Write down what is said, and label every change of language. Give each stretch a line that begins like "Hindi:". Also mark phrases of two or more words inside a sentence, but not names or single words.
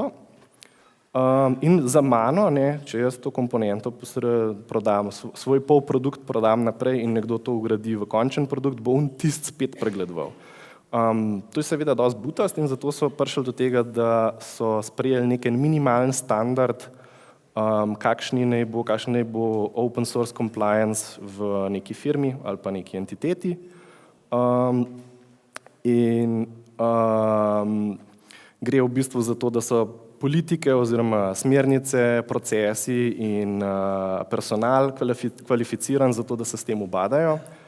Slovenian: In za mano, če jaz to komponento prodam, svoj polprodukt prodam naprej in nekdo to ugradi v končen produkt, bo on tisti spet pregledoval. To je seveda dosti butast in zato so prišli do tega, da so sprejeli nek minimalen standard, kakšen naj bo
English: open source compliance
Slovenian: v neki firmi ali pa neki entiteti. In gre v bistvu za to, da so politike oziroma smernice, procesi in personal kvalificiran za to, da se s tem ubadajo.